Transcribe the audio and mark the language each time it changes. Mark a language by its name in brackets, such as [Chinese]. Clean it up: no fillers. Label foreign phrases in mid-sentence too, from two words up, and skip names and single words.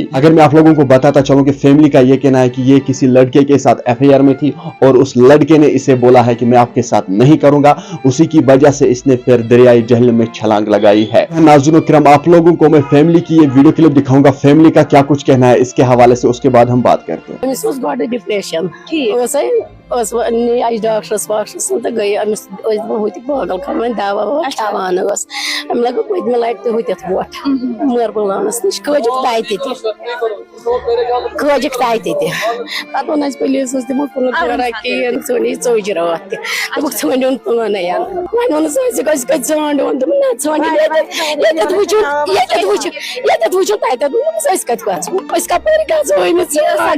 [Urdu] اگر میں آپ لوگوں کو بتاتا چلوں کہ فیملی کا یہ کہنا ہے کہ یہ کسی لڑکے کے ساتھ ایف آئی آر میں تھی اور اس لڑکے نے اسے بولا ہے کہ میں آپ کے ساتھ نہیں کروں گا، اسی کی وجہ سے اس نے پھر دریائے جہلم میں چھلانگ لگائی ہے. ناظرین و کرام، آپ لوگوں کو میں فیملی کی یہ [English] video clip [Urdu] دکھاؤں گا، فیملی کا کیا کچھ کہنا ہے اس کے حوالے سے، اس کے بعد ہم بات کرتے ہیں. [Kashmiri] ڈپریشن ڈاکٹرس واکٹرس تو گئی ہوت پاگل کھان دوا کھان لگ پتمہ لٹہ تہ ہوت ووٹ مر بلانس نش کھجک تتہ پتہ ون پولیسس تمو کن کہین ژھنی ژوج رات تک ژھنڈ پانے وۄنۍ ووٚنُس أسۍ کتہِ ژھانڈ ووٚن دوٚپُن نہ ژھانڈ ییٚتٮ۪تھ وٕچھِو تتٮ۪تھ ووٚنُس أسۍ کتہِ گژھو أسۍ کپٲرۍ گژھو أمِس